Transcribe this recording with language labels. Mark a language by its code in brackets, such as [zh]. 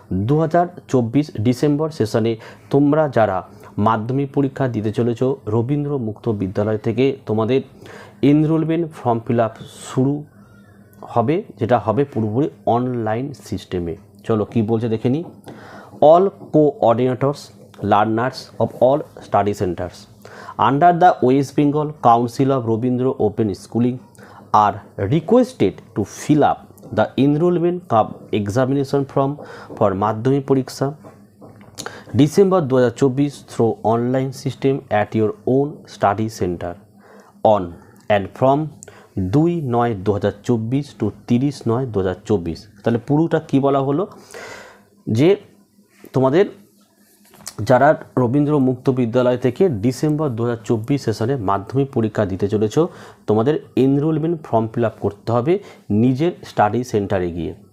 [bn] 2024 December সেশনে তোমরা যারা মাধ্যমিক পরীক্ষা দিতে চলেছ রবীন্দ্র মুক্ত বিদ্যালয় থেকে তোমাদের এনরোলমেন্ট ফর্ম ফিল আপ শুরু হবে, যেটা হবে পুরোপুরি অনলাইন সিস্টেমে। চলো কি বলছে দেখে নিই। [en] All coordinators learners of all study centres under the West Bengal Council of Rabindra Open Schooling are requested to fill up the enrollment cum examination form for madhyamik poriksha December 2024 through online system at your own study center on and from 2/9/2024 to 30/9/2024। [bn] তাহলে পুরোটা কি বলা হলো যে তোমাদের যারা রবীন্দ্র মুক্ত বিদ্যালয় থেকে ডিসেম্বর 2024 সেশনে মাধ্যমিক পরীক্ষা দিতে চলেছ তোমাদের এনরোলমেন্ট ফর্ম ফিল আপ করতে হবে নিজের স্টাডি সেন্টারে গিয়ে।